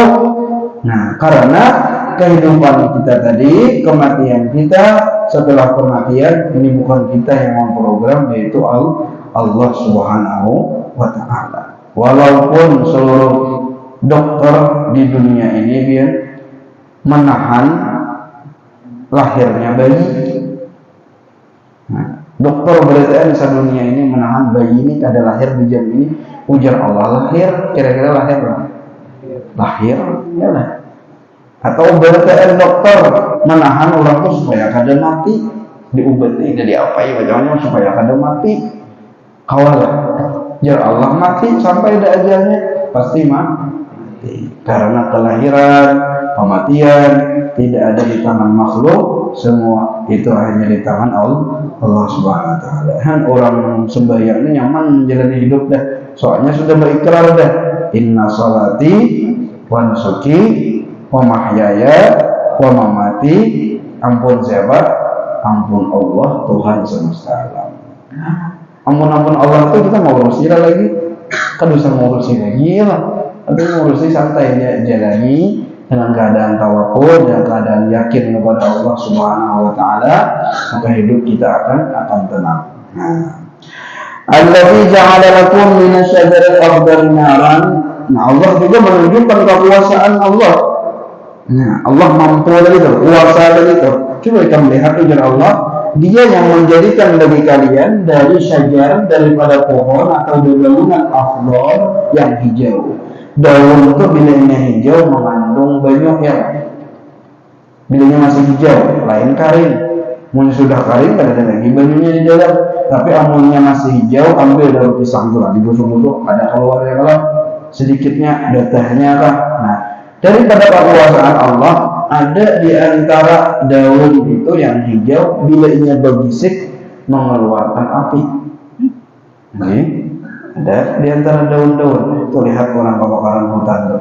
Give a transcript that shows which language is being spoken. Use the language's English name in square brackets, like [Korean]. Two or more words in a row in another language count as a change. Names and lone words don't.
[Indonesian] Nah, karena kehidupan kita tadi, kematian kita, setelah kematian ini bukan kita yang memprogram, yaitu Allah [Arabic] سبحانه وتعالى. [Indonesian] Walaupun seluruh dokter di dunia ini dia menahan lahirnya bayi. Nah, dokter berarti sedunia ini menahan bayi ini kada lahir di jam ini. Ujar Allah lahir, kira-kira lahir ya lah. Atau berarti dokter menahan orang itu supaya kada mati, diobati jadi apa ya macamnya supaya kada mati. [Banjar] Kawal jar Allah mati sampai ada ajalnya pasti mati. [Indonesian] Karena kelahiran, kematian tidak ada di tangan makhluk, semua itu hanya di tangan Allah [Arabic] سبحانه وتعالى. [Banjar] Han orang sembahyang ini nyaman menjalani hidup dah. Soalnya sudah berikrar dah. [Arabic] إن صلاتي ونسكي ومحياي ومماتي, [Banjar] ampun siapa? Ampun Allah Tuhan semesta alam. [Indonesian] Ampun Allah itu kita mau urusin lagi, kan bisa ngurusin lagi lah. Tapi ngurusin santai dia jalani dengan keadaan tawakul dan keadaan yakin kepada Allah [Arabic] سبحانه وتعالى, [Indonesian] maka hidup kita akan tenang. [Arabic] الذي جعل لكم من الشجر الأخضر نارا. [Indonesian] Nah, Allah juga menunjukkan kekuasaan Allah. Nah, Allah mampu dari itu, kuasa dari itu. Coba kita melihat ujar Allah, Dia yang menjadikan bagi kalian dari syajar, daripada pohon atau dedaunan akhdar yang hijau. Daun itu bilanya hijau mengandung banyak ya. [Banjar] Bilanya masih hijau, lain kering. Mun sudah kering kada ada lagi banyunya di dalam. Tapi amunnya masih hijau, ambil daun pisang itu lah, [Indonesian] digosok-gosok, ada keluar ya kalau sedikitnya ada tehnya kah. Nah, daripada kekuasaan Allah, ada di antara daun itu yang hijau, bila ia berbisik mengeluarkan api. Oke, ada di antara daun-daun itu, lihat orang kebakaran hutan tuh.